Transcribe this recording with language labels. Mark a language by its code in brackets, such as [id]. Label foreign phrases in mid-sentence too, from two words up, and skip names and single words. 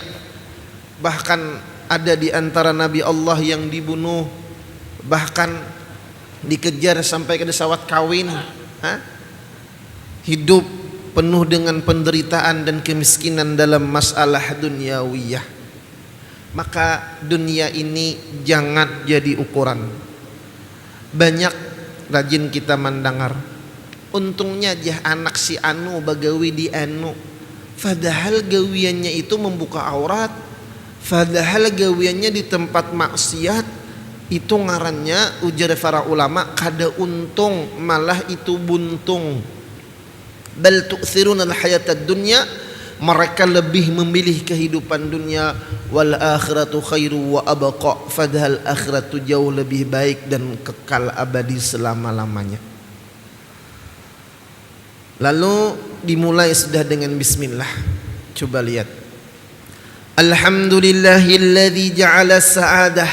[id] Bahkan ada di antara nabi Allah yang dibunuh, bahkan dikejar sampai ke sawat kawin, hidup penuh dengan penderitaan dan kemiskinan dalam masalah duniawiyah. Maka dunia ini jangan jadi ukuran. [bjn] Banyak rajin kita mendengar, untungnya jah anak si anu bagawi di anu, padahal gawiannya itu membuka aurat, padahal gawiannya di tempat maksiat. Itu ngarannya ujar para ulama kada untung, malah itu buntung. [ar] بل تؤثرون الحياة الدنيا, [id] mereka lebih memilih kehidupan dunia. [ar] والآخرة خير وأبقى, [id] padahal akhiratu jauh lebih baik dan kekal abadi selama-lamanya. Lalu dimulai sudah dengan bismillah. Coba lihat. [ar] الحمد لله الذي جعل سعادة.